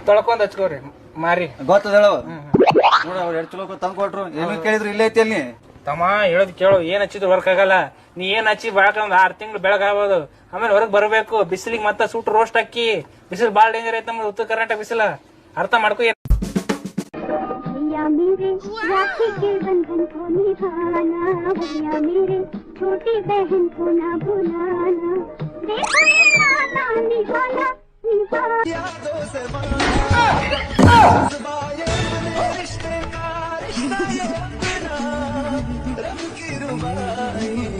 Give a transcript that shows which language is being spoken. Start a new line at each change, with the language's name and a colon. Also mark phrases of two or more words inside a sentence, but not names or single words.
Kannada: ತೊಳ್ಕೊಂಡ್ ಹಚ್ಕೋರಿ ಮಾರಿ. ಗೊತ್ತದ ನೋಡ, ಅವ್ರು ಎರಡು ಚಲೋ ತಂದು ಕೊಟ್ರು. ಏನು ಕೇಳಿದ್ರು ಇಲ್ಲೇ ಐತಿ ಅಲ್ಲಿ. ತಮ್ಮ ಹೇಳೋದ್ ಕೇಳು, ಏನ್ ಹಚ್ಚಿದ್ರು ವರ್ಕ್ ಆಗಲ್ಲ. ನೀ ಏನ್ ಹಚ್ಚಿ ಬಾಳಕ ಒಂದ್ 6 ತಿಂಗಳು ಬೆಳಗಾಗೋದು, ಆಮೇಲೆ ಹೊರಗ್ ಬರಬೇಕು. ಬಿಸಿಲಿಗೆ ಮತ್ತೆ ಸೂಟ್ ರೋಸ್ಟ್ ಹಾಕಿ, ಬಿಸಿಲು ಬಾಳ ಡೇಂಜರ್ ಐತೆ ನಮ್ದು ಉತ್ತರ ಕರ್ನಾಟಕ ಬಿಸಿಲ, ಅರ್ಥ ಮಾಡ್ಕೊ.
Hindi: छोटी बहन को ना भुलाना, देखो ये नाना निभाना यादों से रंग की रुबाई।